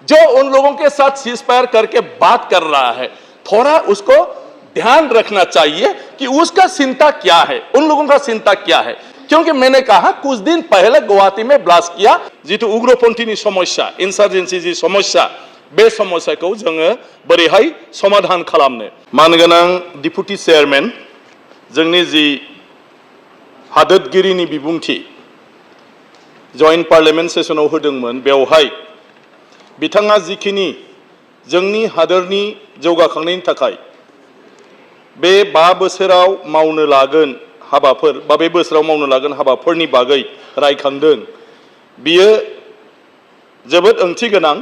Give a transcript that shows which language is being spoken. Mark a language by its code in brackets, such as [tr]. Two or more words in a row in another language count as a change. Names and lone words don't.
[hi] जो उन लोगों के साथ सीज फायर करके बात कर रहा है, थोड़ा उसको ध्यान रखना चाहिए कि उसका चिंता क्या है, उन लोगों का चिंता क्या है। क्योंकि मैंने कहा कुछ दिन पहले गुवाहाटी में ब्लास्ट किया जितु उग्रपंथी समस्या, इंसार्जेंसी जी समस्या, [brx] बे समस्याखौ जोङो बोरैहाय समाधान खालामनो। मानगोनां [en] deputy chairman [brx] जोंनि जि हादोरगिरिनि बिबुंथि [en] joint parliament session [brx] होदोंमोन, बेवहाय बिथाङा जिखिनि जोंनि हादोरनि जौगाखांनायनि थाखाय बे 5 बोसोराव मावनो लागोन हाबाफोर बा बे बोसोराव मावनो लागोन हाबाफोरनि बागै रायखांदों, बियो जोबोद ओंथि गोनां।